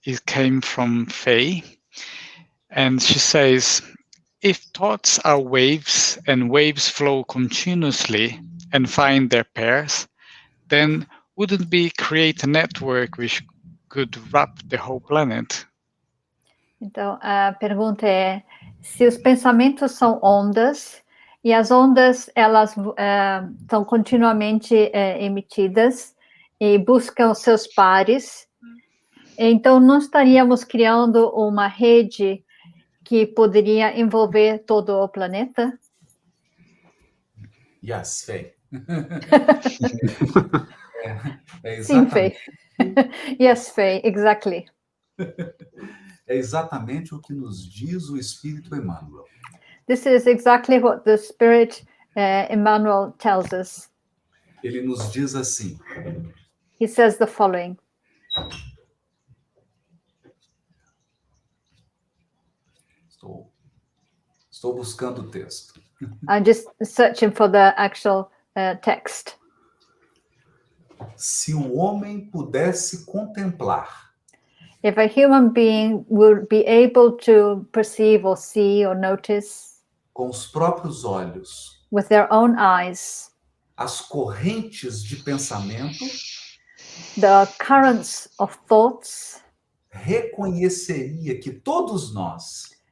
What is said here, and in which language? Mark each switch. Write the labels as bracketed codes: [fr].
[en] It came from Faye, and she says, if thoughts are waves and waves flow continuously and find their pairs, then wouldn't we create a network which could wrap the whole planet? [pt] Então, a pergunta é, se os pensamentos são ondas, e as ondas, elas estão continuamente emitidas e buscam os seus pares, então não estaríamos criando uma rede que poderia envolver todo o planeta? [en] Yes, Faye. Sim, Faye. Yes, Faye, exactly. [pt] É exatamente o que nos diz o Espírito Emmanuel. [en] This is exactly what the Spirit Emmanuel tells us. [pt] Ele nos diz assim. [en] He says the following. [pt] Estou buscando o texto. [en] I'm just searching for the actual text. [pt] Se o homem pudesse contemplar [en] If a human being would be able to perceive or see or notice [pt] com os próprios olhos [en] with their own eyes [pt] as correntes de pensamento, [en] the currents of thoughts, [pt] reconheceria que todos nós